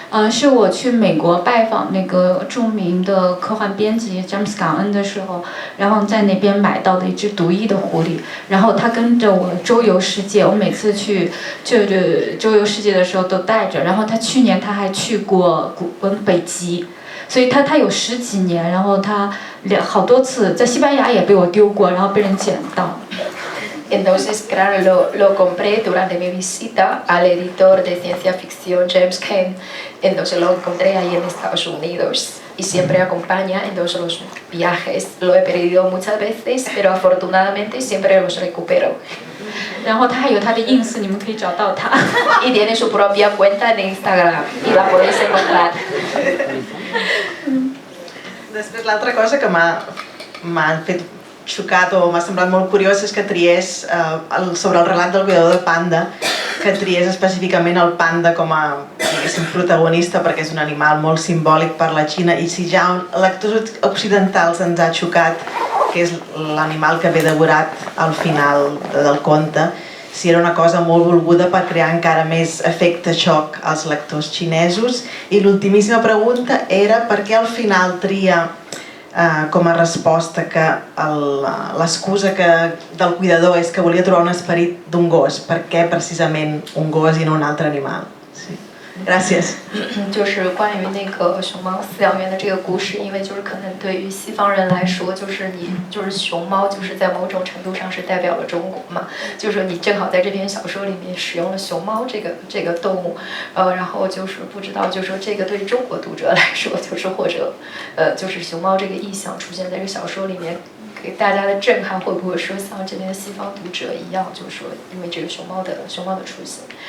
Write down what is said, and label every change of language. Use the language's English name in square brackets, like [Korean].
[Chinese] 是我去美国拜访那个著名的科幻编辑詹姆斯·港恩的时候，然后在那边买到的一只独一的狐狸，然后它跟着我周游世界，我每次去周游世界的时候都带着，然后它去年它还去过北极，所以它有10几年，然后它好多次在西班牙也被我丢过，然后被人捡到。 [Spanish] Entonces, claro, lo compré durante mi visita al editor de ciencia ficción James Caird. Entonces lo encontré ahí en Estados Unidos y siempre acompaña en todos los viajes. Lo he perdido muchas veces, pero afortunadamente siempre los recupero. [Chinese] 然后他还有他的 ins， 你们可以找到他。 [Spanish] Y tiene su propia cuenta en Instagram y la podéis encontrar. [Catalan] Després, l'altra cosa que m'ha fet xocat o m'ha semblat molt curiós és que triés sobre el relat del cuidador de panda, que triés específicament el panda com a, diguéssim, protagonista perquè és un animal molt simbòlic per la Xina, i si ja lectors occidentals ens ha xocat que és l'animal que ve devorat al final del conte, si era una cosa molt volguda per crear encara més efecte xoc als lectors xinesos. I l'ultimíssima pregunta era per què al final tria com a resposta que l'excusa del cuidador és que volia trobar un esperit d'un gos. Per què precisament un gos i no un altre animal? Sí. Gràcies. [Chinese] 就是关于那个熊猫饲养员的这个故事，因为就是可能对于西方人来说，就是熊猫就是在某种程度上是代表了中国嘛，就是你正好在这篇小说里面使用了熊猫这个动物，然后就是不知道就是说这个对于中国读者来说，就是或者就是熊猫这个意象出现在这个小说里面，给大家的震撼会不会说像这边的西方读者一样，就是说因为这个熊猫的出现。